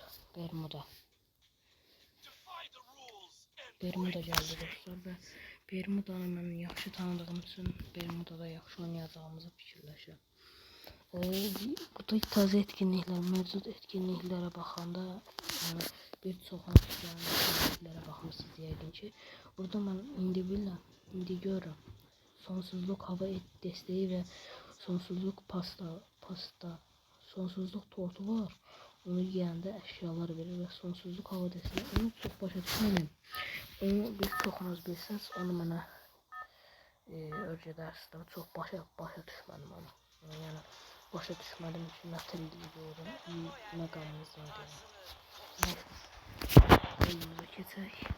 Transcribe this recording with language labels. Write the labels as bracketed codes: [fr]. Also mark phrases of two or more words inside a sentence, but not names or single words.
[az] Bermuda geldi dostlar ve Bermuda'nı mən yaxşı tanıdığım üçün Bermuda'da yaxşı oynayacağımızı fikirləşirəm. [tr] Bu taze etkinlikler, mevcut etkinliklere bakanda yani [az] bir çox etkinliklere baxmışsınız yəqin ki. Burada mən indi görürəm. [tr] Sonsuzluk hava desteği ve sonsuzluk pasta, sonsuzluk tortu var. [az] Onu yiyəndə əşyalar verir [tr] ve sonsuzluk hava desteği. [az] Onu çox başa düşmədim. Onu bir çoxunuz bilsəz, onu mənə öyrədərsiniz. Çox başa düşmədim onu. Yəni başa düşmədim ki, nə triliydi orada. Məqamımız var yəni. Oyunumuza keçək.